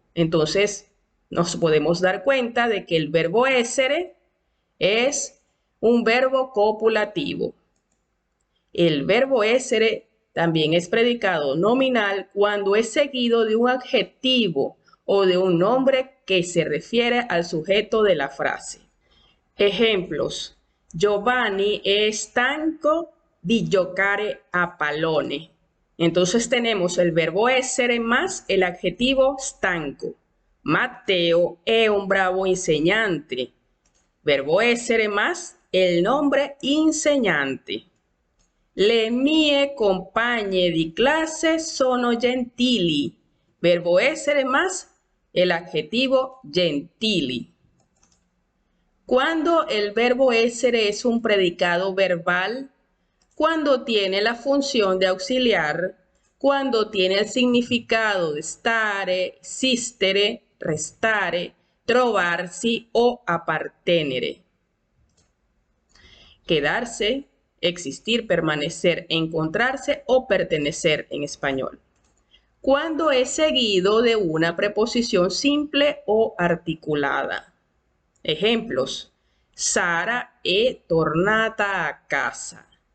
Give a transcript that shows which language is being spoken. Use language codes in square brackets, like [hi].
[es] Entonces, nos podemos dar cuenta de que el verbo essere es un verbo copulativo. El verbo essere también es predicado nominal cuando es seguido de un adjetivo o de un nombre que se refiere al sujeto de la frase. [it] Ejemplos: Giovanni è stanco di giocare a pallone. [es] Entonces tenemos el verbo essere más el adjetivo stanco. [it] Matteo è un bravo insegnante. [es] Verbo essere más el nombre insegnante. [it] Le mie compagne di classe sono gentili. [es] Verbo essere más el adjetivo gentili. Cuando el verbo essere es un predicado verbal, cuando tiene la función de auxiliar, cuando tiene el significado de [it] stare, esistere, restare, trovarsi o appartenere. [es] Quedarse, existir, permanecer, encontrarse o pertenecer en español. Cuando es seguido de una preposición simple o articulada. [it] Ejemplos: Sara è tornata a casa.